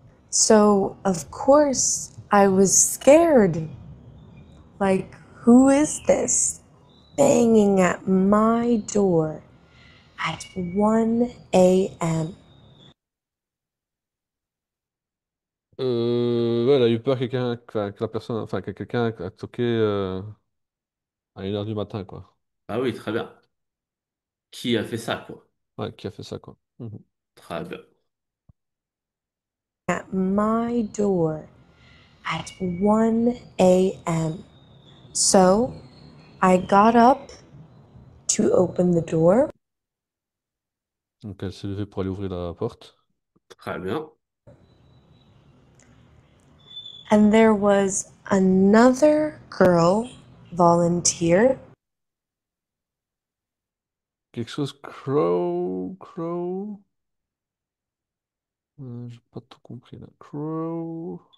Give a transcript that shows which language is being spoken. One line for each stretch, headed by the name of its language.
English: So, of course, I was scared. Like, who is this banging at my door at 1 a.m.?
French: Ouais, elle a eu peur que la personne, enfin, que quelqu'un a toqué à 1 heure du matin, quoi. Ah oui, très bien. Qui a fait ça, quoi? Ouais, qui a fait ça, quoi. Mhm. Très bien.
English: At my door at 1 a.m. So I got up to open the door,
French: Donc elle s'est levée pour aller ouvrir la porte. Très bien.
English: and there was another girl volunteer.
French: Quelque chose, crow. J'ai pas tout compris là. Crow.